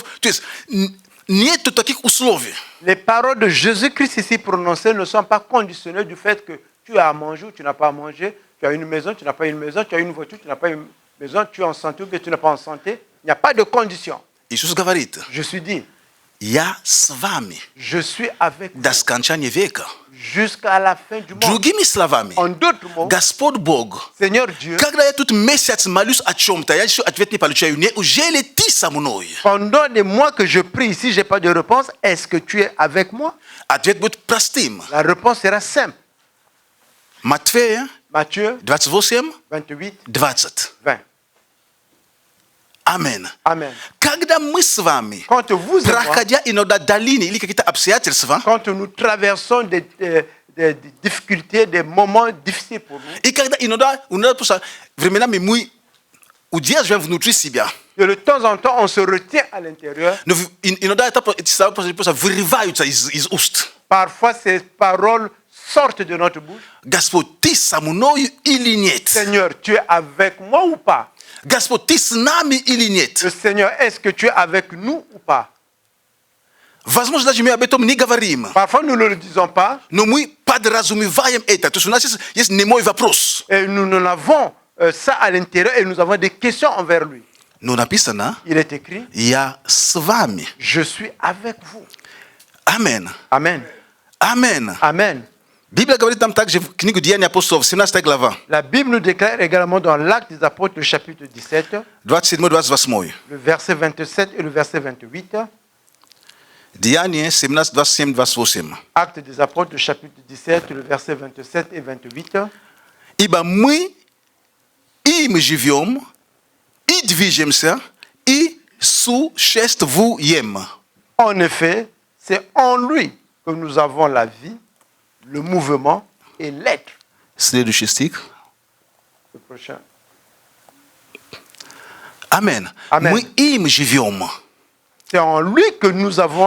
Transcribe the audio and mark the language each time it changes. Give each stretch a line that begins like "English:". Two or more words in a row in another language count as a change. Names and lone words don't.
Russian: То есть нету таких условий.
French: Les paroles de Jésus-Christ ici prononcées ne sont pas conditionnées du fait que tu as à manger ou tu n'as pas à manger, tu as une maison, tu n'as pas une maison, tu as une voiture, tu n'as pas une maison, tu es en santé ou bien tu n'es pas en santé. Il n'y a pas de condition.
Russian: Иисус говорит,
French: Je suis dit,
Russian: я с вами
French: je suis avec vous
Russian: до скончания века.
French: jusqu'à la fin du monde.
Russian: Другими словами,
French: En d'autres mots,
Russian: Господь Бог,
French: Seigneur Dieu,
Russian: когда я тут месяц молюсь о чем-то, я еще ответ не получаю, неужели ты со мной?
French: pendant des mois que je prie ici, je n'ai pas de réponse. Est-ce que tu es avec moi?
Russian: Ответ будет простым.
French: La réponse sera simple.
Russian: Матфея
French: Matthieu
Russian: 28,
French: 28,
Russian: 20.
French: 20.
Russian: Амен.
French: Amen.
Russian: Когда мы с вами,
French: Quand vous et moi,
Russian: проходя иногда долины или какие-то обстоятельства,
French: quand nous traversons des difficultés, des moments difficiles pour nous,
Russian: и когда иногда просто временами мы удерживаем внутри себя,
French: de temps en temps, on se retient à l'intérieur.
Russian: но иногда это просто вырываются из уст.
French: Parfois, ces paroles sortent de notre bouche.
Russian: Господь, ты со мной или нет?
French: Seigneur, tu es avec moi ou pas?
Russian: Господь, ты с нами или нет?
French: Le Seigneur, est-ce que tu es avec nous ou pas?
Russian: Возможно, даже мы об этом не говорим,
French: Parfois, nous ne le disons pas.
Russian: но мы подразумеваем это. То есть у нас есть немой вопрос.
French: Et nous en avons ça à l'intérieur et nous avons des questions envers lui.
Russian: Но написано,
French: Il est écrit,
Russian: я с вами.
French: je suis avec vous.
Russian: Амен.
French: Amen.
Russian: Амен.
French: Amen.
Russian: Библия говорит нам также в книгу Деяния апостолов, 17 глава,
French: La Bible nous déclare également dans l'Acte des Apôtres, le chapitre 17,
Russian: 27-28.
French: le verset 27 et le verset 28.
Russian: Деяния 17:27-28.
French: Actes des apôtres, le chapitre 17, le verset 27 et 28.
Russian: Ибо мы им живем, и движемся, и существуем.
French: En effet, c'est en lui que nous avons la vie, le mouvement et l'être.
Russian: Следующий стих.
French: Le prochain.
Russian: Амен. Амен. Мы им живем.
French: C'est en lui que nous avons